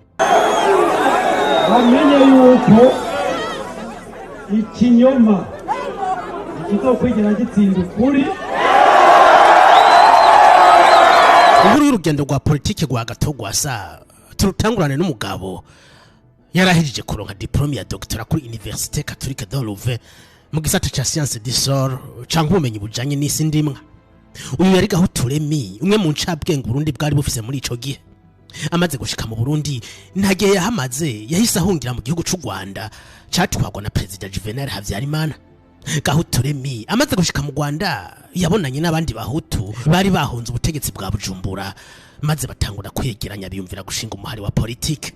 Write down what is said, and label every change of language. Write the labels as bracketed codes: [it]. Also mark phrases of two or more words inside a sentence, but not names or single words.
[rn] Bamenye yuko ikinyoma kizokwigera gitsinda ukuri. Inkuru y'urugendo rwa politike rwa Agatogwasa turutangurane n'umugabo yarahejije kuronka diplome ya doctorat kuri Université Catholique de Louvain mu gisata ca [fr] science du sol [rn] canke ubumenyi bujanye n'isi ndimwa. Uyu yari Gahutu Remy, umwe mu ncabwenge Burundi bwari bufise muri ico gihe. Amaze gushika mu Burundi ntagiye yahamaze, yahise ahungira mu gihugu c'u Rwanda catwagwa na President Juvenal Habyarimana. Gahutu Remy amaze gushika mu Rwanda yabonanye n'abandi bahutu bari bahunze ubutegetsi bwa Bujumbura, maze batangura kwegeranya biyumvira gushinga umuhari wa politike.